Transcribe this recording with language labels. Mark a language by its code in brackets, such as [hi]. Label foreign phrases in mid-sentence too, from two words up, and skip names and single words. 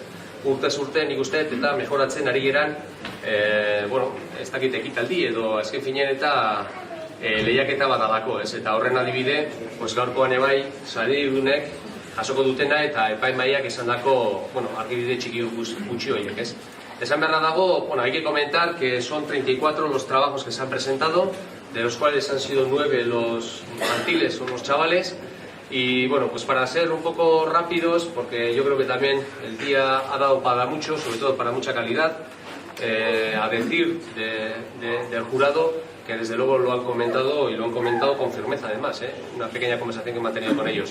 [eu] Urtez urte nik uste eta mejoratzen ari geran, bueno, ez dakit ekitaldi edo azken finean eta lehiaketa bat dalako, ez? Eta horren adibide, gaurkoan ebai, saridunek jasoko dutena eta epaimahaiak esandako, bueno, argibide txiki gutxi horiek, ez? Esan beharra dago, bueno, [es] hay que comentar que son 34 los trabajos que se han presentado, de los cuales han sido 9 los infantiles o los chavales. Y bueno, pues para ser un poco rápidos, porque yo creo que también el día ha dado para mucho, sobre todo para mucha calidad, a decir del jurado, que desde luego lo han comentado y lo han comentado con firmeza además, una pequeña conversación que he mantenido con ellos.